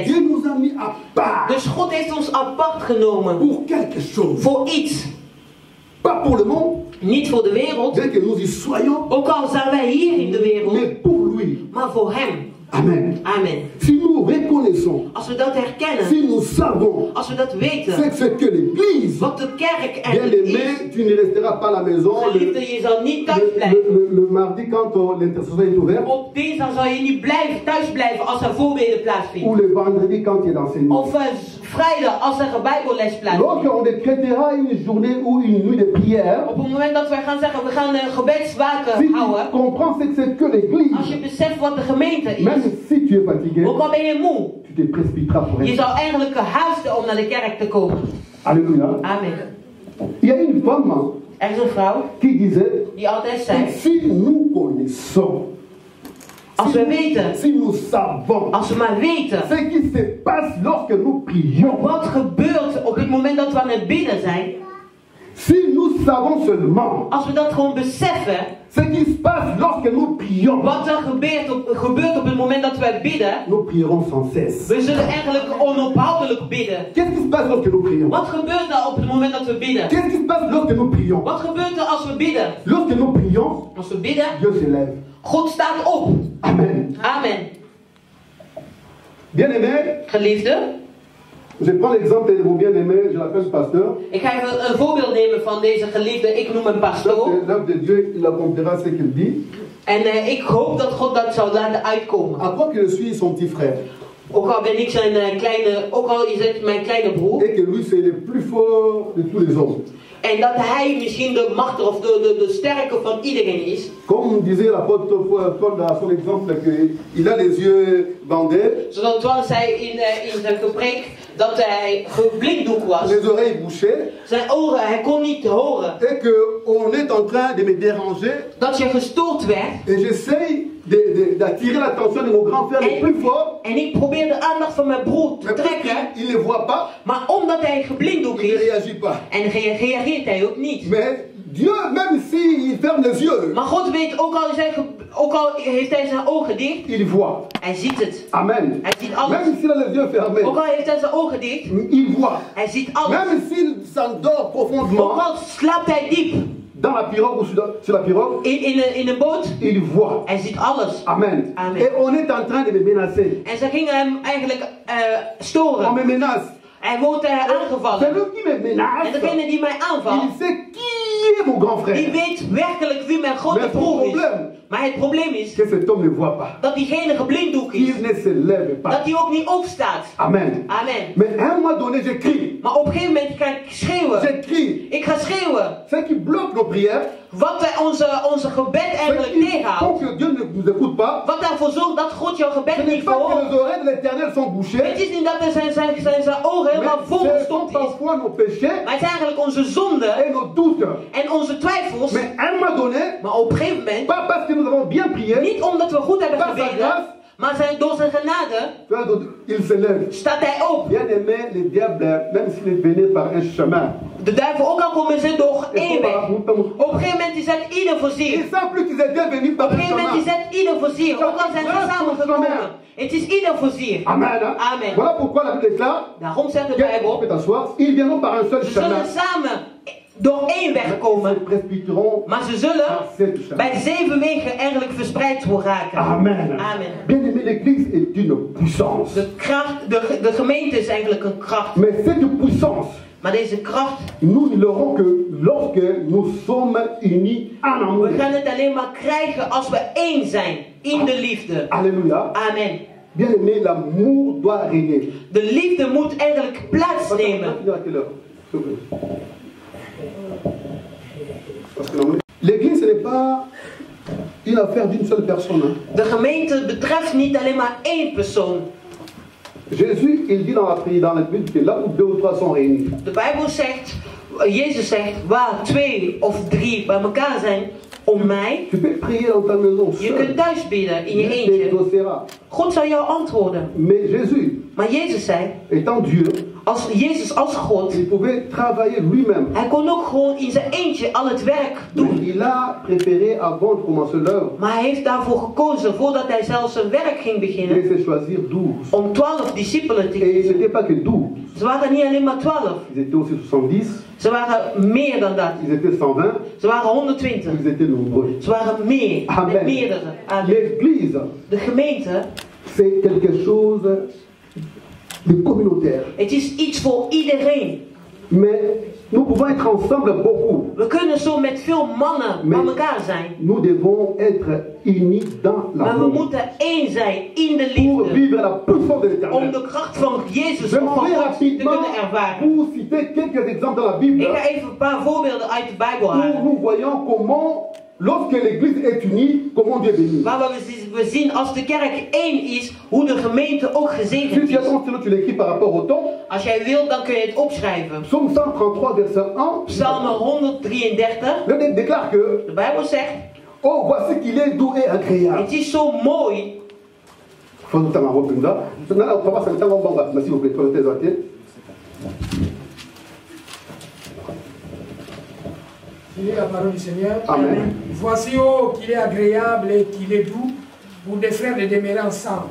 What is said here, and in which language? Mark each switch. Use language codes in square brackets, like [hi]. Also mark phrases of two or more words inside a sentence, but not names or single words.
[fr] Dieu nous a mis à part [nl] Dus God heeft ons apart genomen. [fr] pour quelque chose. [nl] Voor iets. [fr] Pas pour le monde, [nl] Niet voor de wereld. [fr] bien que nous y soyons, [nl] Ook al zijn wij hier in de wereld. [fr] mais pour lui. [nl] Maar voor hem. [fr] Amen. [nl] Amen. [fr] Si nous reconnaissons, [nl] Als we dat herkennen. [fr] si nous savons, [nl] Als we dat weten. [fr] c'est ce que l'Église, [nl] Wat de kerk [fr] bien [nl] eigenlijk is. [fr] aimé, tu ne resteras pas à la maison [nl] Geliefde, je zal niet thuis blijven. [fr] le mardi quand l'intercession est ouverte, [nl] Op dinsdag zal je niet thuis blijven als er voorbeden [fr] ou [nl] plaatsvindt. [fr] le vendredi quand il y a l'enseignement. [nl] Of vrijdag als er een bijbelles plaatsvindt. [fr] Lorsqu'on décrétera une journée ou une nuit de prière, [nl] Op het moment dat wij gaan zeggen, we gaan een gebedswaken [fr] si tu [nl] houden. [fr] comprends ce que c'est que l'Église, [nl] Als je beseft wat de gemeente is. [fr] même si tu es fatigué, [nl] Ook al ben je moe. [fr] tu te précipiteras pour [nl] Je [fr] être. [nl] zou eigenlijk haasten om naar de kerk te komen. [fr] Alléluia. [nl] Amen. [fr] Il y a une femme [nl] Er is een vrouw [fr] qui disait, [nl] die altijd zei. [fr] si nous connaissons, [nl] Als we weten. [fr] si nous savons [nl] Als we maar weten. [fr] ce qui se passe lorsque nous prions, [nl] Wat gebeurt op het moment dat we aan het bidden zijn. [fr] si nous savons seulement [nl] Als we dat gewoon beseffen. [fr] ce qui se passe lorsque nous prions, [nl] Wat er gebeurt op het moment dat wij bidden. [fr] nous prierons sans cesse. [nl] We zullen eigenlijk onophoudelijk bidden. [fr] Qu'est-ce qui se passe lorsque nous prions? [nl] Wat gebeurt er op het moment dat we bidden? [fr] Qu'est-ce qui se passe lorsque nous prions? [nl] Wat gebeurt er als we bidden? [fr] Lorsque nous prions, [nl] Als we bidden, [fr] Dieu se lève. [nl] God staat op. [fr] Amen. [nl] Amen. [fr] Bien-aimé, [nl] Geliefde, [fr] je prends l'exemple de mon bien-aimé, je l'appelle pasteur. [nl] ik ga even een voorbeeld nemen van deze geliefde. Ik noem hem [fr] Ça, [nl] pastoor. [fr] c'est l'œuvre de Dieu, il accomplira ce qu'il dit. [nl] En ik hoop dat God dat zou laten uitkomen. [fr] À quoi que je suis son petit frère, [nl] Ook al ben ik zijn kleine, ook al is het mijn kleine broer. [fr] et que lui c'est le plus fort de tous les hommes. [nl] En dat hij misschien de machtige of de sterke van iedereen is. [fr] Comme disait l'apôtre Paul dans son exemple, qu'il a les yeux bandés, [nl] Zoals zei in zijn gepreek dat hij geblinddoekt was. [fr] les oreilles bouchées, [nl] Zijn oren, hij kon niet horen. [fr] et qu'on est en train de me déranger. [nl] Dat je gestoord werd. [fr] Et j'essaye d'attirer l'attention de mon grand frère le plus fort. [nl] En ik probeer de aandacht van mijn broer te [fr] Mais [nl] trekken. [fr] il ne voit pas, [nl] Maar omdat hij geblinddoekt [fr] il ne [nl] is. [fr] réagit pas. [nl] En reageert hij ook niet. [fr] Mais Dieu, même s'il ferme les yeux, [nl] Maar God weet, ook al heeft hij zijn ogen dicht. [fr] il voit. [nl] Hij ziet het. Amen. Hij ziet alles. [fr] Même s'il a les yeux fermés, [nl] Ook al heeft hij zijn ogen dicht. [fr] il voit. [nl] Hij ziet alles. [fr] Même s'il s'endort profondément [nl] Ook al slaapt hij diep. [fr] dans la pirogue ou sur la pirogue, [nl] In een boot. [fr] il voit. [nl] Hij ziet alles. [fr] Amen. [nl] Amen. [fr] Et on est en train de me menacer. [nl] En ze gingen hem eigenlijk [fr] On [nl] storen. [fr] me menace. [nl] Hij wordt aangevallen. [fr] Celui qui me [nl] En [fr] menace, [nl] degene die mij aanvalt, [fr] il sait qui est mon grand [nl] die [fr] frère. [nl] weet werkelijk wie mijn grote [fr] Mais son [nl] broer is. [fr] problème, [nl] Maar het probleem is [fr] que cet homme ne voit pas. [nl] dat diegene geblinddoekt is. [fr] Il ne se lève pas. [nl] Dat hij ook niet opstaat. [fr] Amen. [nl] Amen. [fr] Mais à un moment donné, je crie. [nl] Maar op een gegeven moment ga ik schreeuwen. [fr] Je crie. [nl] Ik ga schreeuwen. [fr] Ce qui bloque nos prières, [nl] Wat onze gebed [fr] ce [nl] eigenlijk [fr] qui [nl] tegenhoudt. [fr] font que Dieu ne nous écoute pas, [nl] Wat ervoor zorgt dat God jouw [fr] ce [nl] gebed [fr] n'est [nl] niet [fr] pas que [nl] verhoort. [fr] les oreilles de l'éternel sont [nl] Het [fr] bouchées, [nl] is niet dat er zijn ogen [fr] mais [nl] helemaal [fr] ce sont [nl] volgestopt is. [fr] parfois nos péchés [nl] Maar het is eigenlijk onze zonden [fr] et nos doutes. [nl] en onze twijfels. [fr] Mais à un moment donné, [nl] Maar op een gegeven moment, [fr] pas parce que nous avons bien prié, [nl] niet omdat we goed hebben [fr] Par sa [nl] gebeden, [fr] grâce. [nl] maar door zijn genade, [fr] il se lève. [nl] staat hij op. [fr] Bien aimé, le diable, même s'il est venu par un chemin, [nl] De duivel, ook al komen ze door [fr] et [nl] één weg. Op een gegeven moment is het ieder voor zich. [fr] ils savent plus qu'ils étaient venus par [nl] Op een [fr] un [nl] gegeven moment is [fr] chemin. [nl] het ieder voor zich. Ook al zijn ze samengekomen. Het is ieder voor zich. [fr] Amen. Hein? [nl] Amen. [fr] Voilà pourquoi la Bible déclare, [nl] Daarom zegt de [fr] tu [nl] Bijbel, [fr] peux t'asseoir, ils viendront par un seul [nl] ze [fr] chemin. [nl] zullen samen door één weg [fr] Ils [nl] komen. [fr] se précipiteront [nl] Maar ze zullen [fr] par sept chemins. [nl] bij 7 wegen eigenlijk verspreid raken. [fr] Amen. [nl] Amen. [fr] Bien aimé, l'église est une puissance. [nl] De gemeente is eigenlijk een kracht. [fr] Mais cette puissance, [nl] Maar deze kracht, [fr] nous ne l'aurons que lorsque nous sommes unis en amour. [nl] we gaan het alleen maar krijgen als we één zijn in de liefde. [fr] Alléluia. [nl] Amen. [fr] Bien aimé, l'amour doit régner. [nl] De liefde moet eigenlijk plaatsnemen. [fr] L'église, ce n'est pas une affaire d'une seule personne. Hein. [nl] De gemeente betreft niet alleen maar één persoon. [fr] Jésus, il dit dans la Bible que là où 2 ou 3 sont réunis, [nl] De Bijbel zegt, Jezus zegt, waar 2 of 3 bij elkaar zijn om mij. [fr] tu peux prier dans ta maison [nl] Je [fr] seul. [nl] kunt thuis bidden in je [fr] Dieu [nl] eentje. [fr] t'exaucera. [nl] God zal jou antwoorden. [fr] Mais Jésus, [nl] Maar Jezus zei, [fr] étant Dieu, [nl] als Jezus als God, [fr] il pouvait travailler lui-même. [nl] hij kon ook gewoon in zijn eentje al het werk [fr] Mais [nl] doen. [fr] il a préféré, avant de commencer l'œuvre, [nl] Maar hij heeft daarvoor gekozen, voordat hij zelfs zijn werk ging [fr] il [nl] beginnen, [fr] laissait choisir 12. [nl] om 12 discipelen te [fr] Et il [nl] kiezen. [fr] n'était pas que 12, [nl] Ze waren niet alleen maar 12. [fr] ils étaient aussi 70, [nl] Ze waren meer dan dat. [fr] ils étaient 120, [nl] Ze waren 120. [fr] ils étaient nombreux. [nl] Ze waren meer, met [fr] Amen. [nl] meerdere. Amen. [fr] L'église, [nl] De gemeente, [fr] c'est quelque chose de communautaire. [nl] het is iets voor iedereen. [fr] Mais nous pouvons être ensemble beaucoup. [nl] We kunnen zo met veel mannen bij elkaar zijn. [fr] Nous devons être unis dans [nl] Maar we [fr] l'amour [nl] moeten één zijn in de [fr] pour [nl] liefde. [fr] vivre la puissance de [nl] Om [fr] l'éternel. [nl] de kracht van Jezus [fr] Je [nl] of [fr] m'en [nl] van [fr] vais [nl] God te [fr] rapidement [nl] kunnen ervaren. [fr] pour citer quelques exemples dans la Bible [nl] Ik ga even een paar voorbeelden uit de Bijbel [fr] où [nl] halen. [fr] nous voyons comment, lorsque l'église est unie, comment Dieu bénit. [nl] Waar we zien als de kerk één is, hoe de gemeente ook [fr] Si [nl] gezegend [fr] tu [nl] is. [fr] attends, sinon tu l'écris par rapport au temps. [nl] Als jij wilt, dan kun je het opschrijven. [fr] Psaume 133, verset 1. [nl] Psalm 133. [fr] Le texte déclare que, [nl] De Bijbel zegt, [fr] oh, voici qu'il est doux et agréable. [nl] het is zo mooi. [fr] Faut nous t'en avoir comme ça. Non, non, papa, c'est un temps bon, s'il vous plaît, prenez tes arquets. Lis la parole du Seigneur. Amen. Voici oh, qu'il est agréable et qu'il est doux pour des frères de demeurer ensemble.